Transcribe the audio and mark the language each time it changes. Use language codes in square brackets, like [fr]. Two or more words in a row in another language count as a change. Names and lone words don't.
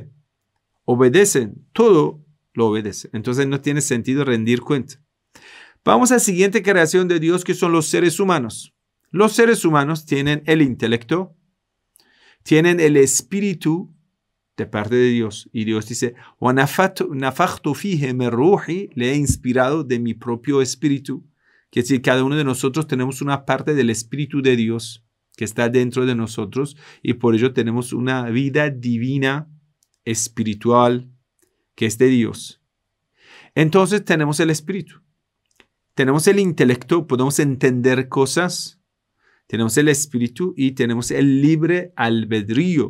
[es] Obedecen, todo lo obedecen. Entonces no tiene sentido rendir cuenta. Vamos a la siguiente creación de Dios, que son los seres humanos. Los seres humanos tienen el intelecto, tienen el espíritu de parte de Dios. Y Dios dice, [ar] وَنَفَخْتُ فِيهِ مِنْ رُوحِي, [es] le he inspirado de mi propio espíritu. Que es decir, cada uno de nosotros tenemos una parte del espíritu de Dios que está dentro de nosotros y por ello tenemos una vida divina, espiritual, que es de Dios. Entonces tenemos el espíritu. Tenemos el intelecto, podemos entender cosas, tenemos el espíritu y tenemos el libre albedrío.